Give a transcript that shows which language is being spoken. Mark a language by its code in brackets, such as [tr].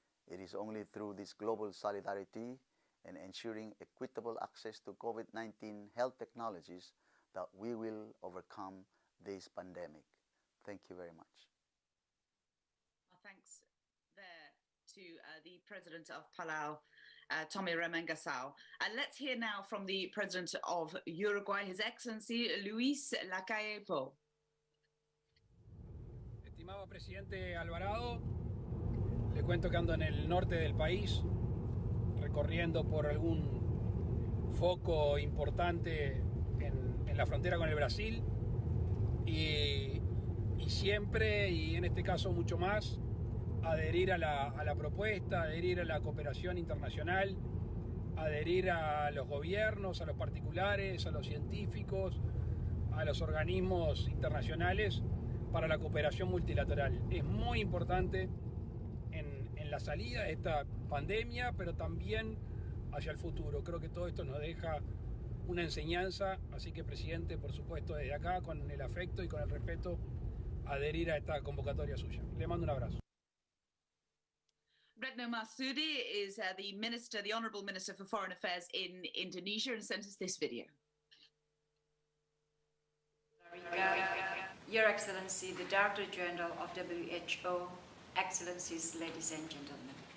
[en] It is only through this global solidarity and ensuring equitable access to COVID-19 health technologies that we will overcome this pandemic. Thank you very much. Thanks there to the President of Palau, Tommy Remengesau. And let's hear now from the President of Uruguay, His Excellency Luis Lacalle Pou. [es] Estimado Presidente Alvarado, le cuento que ando en el norte del país, recorriendo por algún foco importante en la frontera con el Brasil y siempre, y en este caso mucho más, adherir a la propuesta, adherir a la cooperación internacional, adherir a los gobiernos, a los particulares, a los científicos, a los organismos internacionales para la cooperación multilateral. Es muy importante en la salida de esta pandemia, pero también hacia el futuro. Creo que todo esto nos deja una enseñanza, así que, Presidente, por supuesto, desde acá, con el afecto y con el respeto, adherir a esta convocatoria suya. Le mando un abrazo. [en] Retno Marsudi is the Honourable Minister for Foreign Affairs in Indonesia, and sent us this video. Your Excellency, the Director General of WHO, Excellencies, ladies and gentlemen.